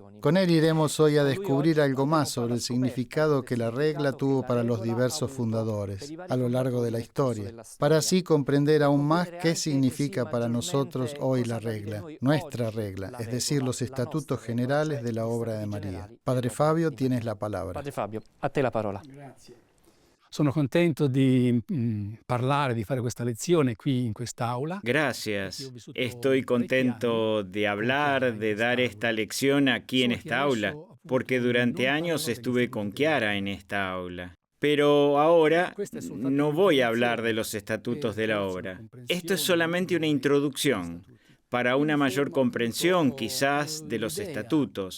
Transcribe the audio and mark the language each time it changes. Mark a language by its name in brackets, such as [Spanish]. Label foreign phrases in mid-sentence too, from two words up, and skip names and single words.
[Spanish] Con él iremos hoy a descubrir algo más sobre el significado que la regla tuvo para los diversos fundadores a lo largo de la historia, para así comprender aún más qué significa para nosotros hoy la regla, nuestra regla, es decir, los estatutos generales de la obra de María. Padre Fabio, tienes la palabra. [Italian] Padre Fabio, a te la parola. Sono contento di parlare, di fare questa lezione qui in quest'aula. [Spanish] Gracias. Estoy contento de hablar, de dar esta lección aquí en esta aula, porque durante años estuve con Chiara en esta aula. Pero ahora no voy a hablar de los estatutos de la obra. Esto es solamente una introducción para una mayor comprensión, quizás, de los estatutos.